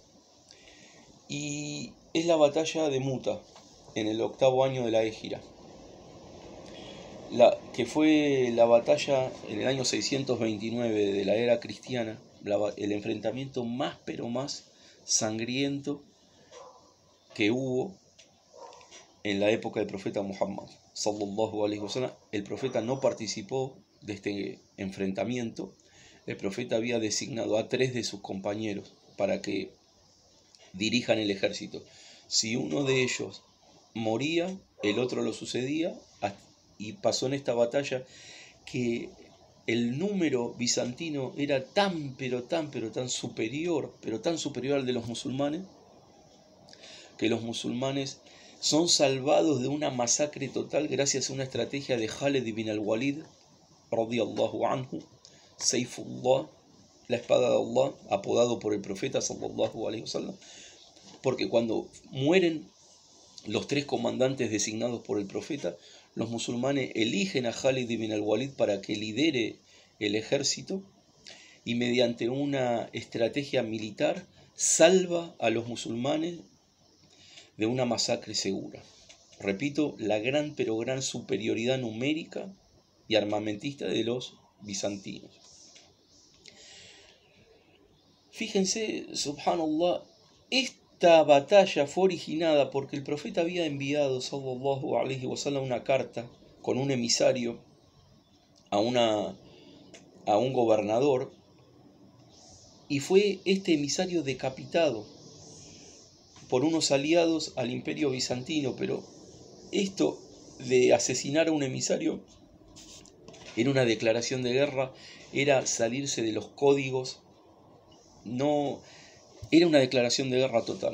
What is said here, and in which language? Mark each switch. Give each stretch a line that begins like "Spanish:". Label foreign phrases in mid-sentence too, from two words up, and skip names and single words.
Spanish: Y es la batalla de Muta, en el 8º año de la Égira, que fue la batalla en el año 629 de la era cristiana, el enfrentamiento más pero más sangriento que hubo en la época del profeta Muhammad
Arabic: صلى الله عليه وسلم.
Spanish: El profeta no participó de este enfrentamiento. El profeta había designado a 3 de sus compañeros para que dirijan el ejército. Si uno de ellos moría, el otro lo sucedía, y pasó en esta batalla que el número bizantino era tan superior, pero tan superior al de los musulmanes, que los musulmanes son salvados de una masacre total gracias a una estrategia de Khalid ibn al-Walid,
Arabic: رضي الله عنه,
Spanish: Saifullah, la espada de Allah, apodado por el profeta
Arabic: صلى الله عليه وسلم,
Spanish: porque cuando mueren los tres comandantes designados por el profeta, los musulmanes eligen a Khalid ibn al-Walid para que lidere el ejército y mediante una estrategia militar salva a los musulmanes de una masacre segura. Repito, la gran superioridad numérica y armamentista de los bizantinos. Fíjense, subhanallah, esta batalla fue originada porque el profeta había enviado,
Arabic: صلى الله عليه وسلم,
Spanish: una carta con un emisario a un gobernador, y fue este emisario decapitado por unos aliados al imperio bizantino. Pero esto de asesinar a un emisario era una declaración de guerra, era salirse de los códigos, no, era una declaración de guerra total.